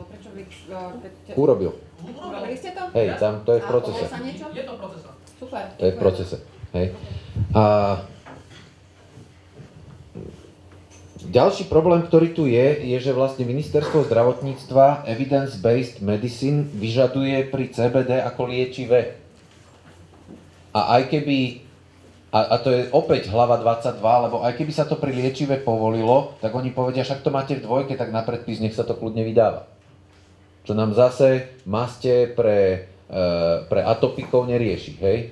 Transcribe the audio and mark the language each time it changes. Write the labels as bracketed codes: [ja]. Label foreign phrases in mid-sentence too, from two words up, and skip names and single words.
[sk] Prečo vy... Urobil. Urobili ste to? Hej, tam to je v procese. A povie sa niečo? Je to v procese. Super. To je v procese. Hej. A ďalší problém, ktorý tu je, že vlastne ministerstvo zdravotníctva [en] evidence-based medicine [sk] vyžaduje pri CBD ako liečivé. A aj keby, a to je opäť hlava 22, lebo aj keby sa to pri liečive povolilo, tak oni povedia, však to máte v dvojke, tak na predpis nech sa to kľudne vydáva. Čo nám zase maste pre atopikov nerieši, hej?